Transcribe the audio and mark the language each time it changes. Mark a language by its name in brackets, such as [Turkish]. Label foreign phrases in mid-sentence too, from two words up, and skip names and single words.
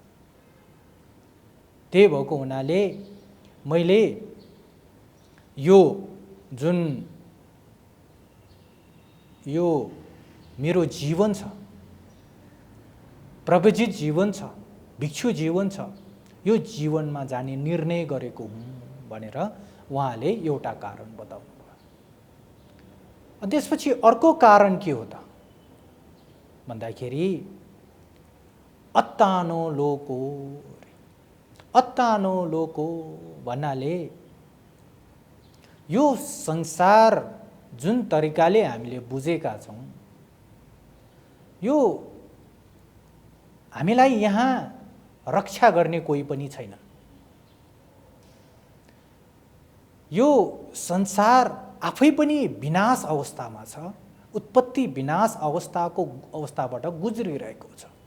[Nepali] त्यही भएको हुनाले मैले यो जुन यो मेरो जीवन छ, प्रवजित जीवन छ, भिक्षु जीवन छ, यो जीवनमा जाने निर्णय गरेको हुँ भनेर उहाँले एउटा कारण बताउनु भयो। त्यसपछि अर्को कारण के हो त भन्दाखेरि [Pali] अत्तानो लोको, अत्तानो लोको [Nepali] भन्नाले यो संसार जुन तरिकाले हामीले बुझेका छौँ, यो हामीलाई यहाँ रक्षा गर्ने कोही पनि छैन। यो संसार आफै पनि विनाश अवस्थामा छ, उत्पत्ति विनाश अवस्थाबाट गुज्रिरहेको छ।